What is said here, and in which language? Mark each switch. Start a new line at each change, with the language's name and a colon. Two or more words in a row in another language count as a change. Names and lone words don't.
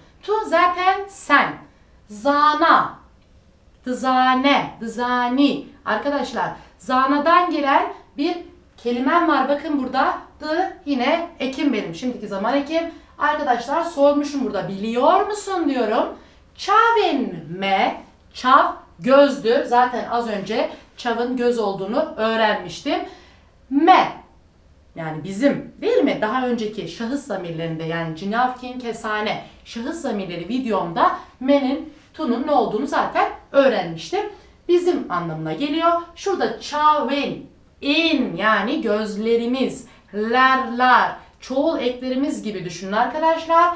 Turkish: Tu zaten sen. Zana.
Kurdish: Dızane. Dızani.
Turkish: Arkadaşlar zanadan gelen bir kelimem var. Bakın burada. Dı yine ekim benim. Şimdiki zaman ekim. Arkadaşlar sormuşum burada. Biliyor musun diyorum.
Kurdish: Çavin me.
Turkish: Çav gözdü. Zaten az önce çavın göz olduğunu öğrenmiştim. Me. Yani bizim değil mi? Daha önceki şahıs zamirlerinde yani
Kurdish: cinavkin kesane
Turkish: şahıs zamirleri videomda me'nin tu'nun ne olduğunu zaten öğrenmiştim. Bizim anlamına geliyor. Şurada çavin, in yani gözlerimiz, ler, çoğul eklerimiz gibi düşünün arkadaşlar.